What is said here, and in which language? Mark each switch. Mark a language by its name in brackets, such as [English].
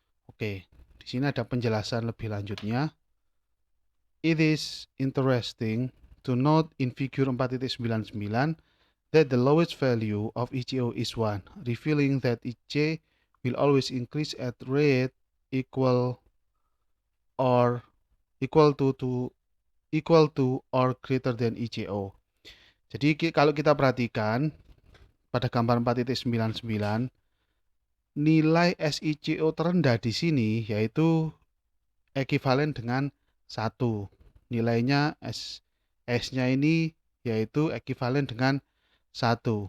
[Indonesian] Oke, di sini ada penjelasan lebih lanjutnya. [English] It is interesting to note in figure 4.99 that the lowest value of ICO is 1, revealing that IC will always increase at rate equal or equal to or greater than ICO. [Indonesian] Jadi kalau kita perhatikan pada gambar 4.99 nilai SICO terendah di sini yaitu ekuivalen dengan 1. Nilainya S-nya ini yaitu ekuivalen dengan 1.